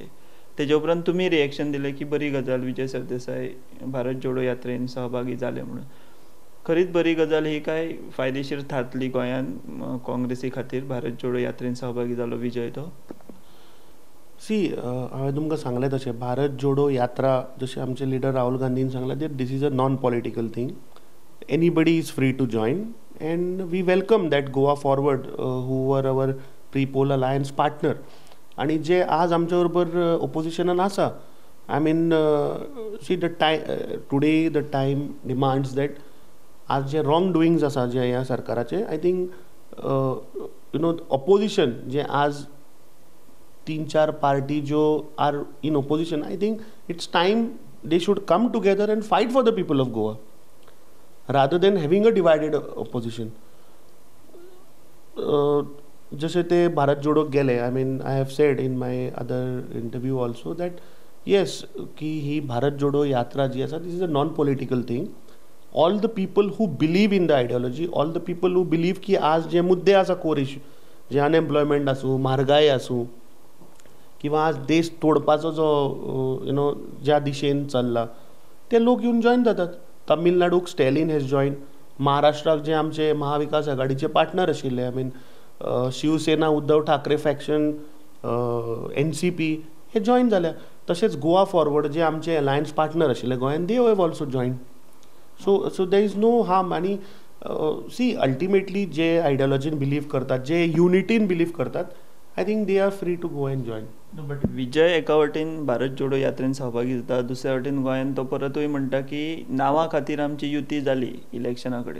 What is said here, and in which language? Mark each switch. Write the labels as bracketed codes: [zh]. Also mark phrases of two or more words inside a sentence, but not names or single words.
[kok] तेजे उपरांत तुमी रिएक्शन दिलें की बरी गजाल विजय सरदेसाय भारत जोडो यात्रेन सहभागी जाले म्हणून. खरीच बरी गजाल ही काय फायदेशीर थारतली गोंयान काँग्रेसी खातीर भारत जोडो यात्रेन सहभागी जालो विजय तो? हांवें तुमकां सांगलें तशें भारत जोडो यात्रा जशें आमचे लिडर राहुल गांधीन सांगलां [en] that this is a non political thing, anybody is free to join and we welcome that Goa Forward who were our pre poll alliance partner. [kok] आणि जे आज आमच्या बरोबर ओपोजिशनान आसा, [en] I mean see the today the time demands that [kok] आज जे [en] wrong doings [kok] आसा जे ह्या सरकाराचे, [en] I think opposition [kok] जे आज 3-4 पार्टी [en] who are in opposition, I think it's time they should come together and fight for the people of Goa rather than having a divided opposition. [kok] जसे ते भारत जोडो गेले, [en] I mean I have said in my other interview also that yes [kok] की ही भारत जोडो यात्रा जी आसा [en] this is a non political thing. all the people who believe in the ideology, all the people who believe [kok] की आज जे मुद्दे आसा [en] core issue, [kok] जे अनएम्प्लॉयमेंट आसूं, म्हारगाय आसूं, किंवा आज देश तोडपाचो जो ज्या दिशेन चल्ला, ते लोक येवन जॉईन जातात. तामिळनाडूक स्टॅलिन [en] has join, [kok] महाराष्ट्राक जे आमचे महाविकास आघाडीचे पार्टनर आशिल्ले, [en] I mean Shiv Sena Uddhav Thackeray faction, NCP [kok] हे जॉईन जाल्या. तशेंच गोवा फॉरवर्ड जे आमचे अलायन्स पार्टनर आशिल्ले गोंयान, [en] they have also join. so there is no harm. [kok] आनी सी अल्टिमेटली जे आयडियोलॉजीन बिलीव करतात, जे युनिटीन बिलीव करतात, [en] I think they are free to go and join. [kok] बट विजय एका वटेन भारत जोडो यात्रेन सहभागी जाता, दुसऱ्या वटेन गोंयान तो परतूय म्हणटा की नांवा खातीर आमची युती जाली इलेक्शना कडेन.